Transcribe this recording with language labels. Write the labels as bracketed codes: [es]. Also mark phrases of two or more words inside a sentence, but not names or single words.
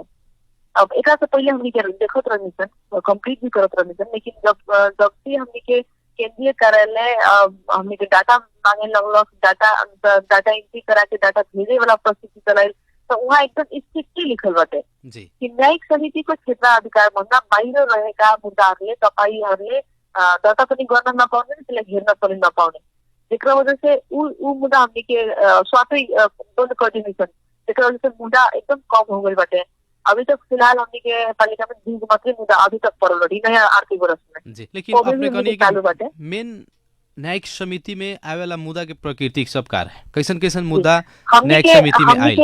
[bho] अब एक से पहले हमने के देखत रहनी सन, कंप्लीट भी करत रहनी सन, लेकिन जब से हमने के केंद्रीय कार्यालय हमने के डाटा मांगे लगल, डाटा एंट्री करा के डाटा भेजे वाला परिस्थिति चलाइल, तो वहाँ एकदम स्ट्रिक्टली लिखल बाटे कि [ne] न्यायिक समिति को क्षेत्राधिकार भन्दा बाहिर रहेका मुद्दाहरूले तपाईहरूले दर्ता पनि गर्न नपाउने, त्यसलाई हेर्न पनि नपाउने, [bho] जेकरा वजह से उ मुद्दा हमने के स्वातै बंद कर देनी सन, जेकरा वजह से मुद्दा एकदम कम हो गई बाटे। अभी तक फिलहाल हमने के पालिका में 2 मात्र मुद्दा अभी तक पड़ल रही नया आर्थिक वर्ष में। जी, लेकिन आपने कहनी कि मेन न्यायिक समिति में आवेला मुद्दा के प्रकृति सब कार है, कैसन कैसन मुद्दा न्यायिक समिति में आइल?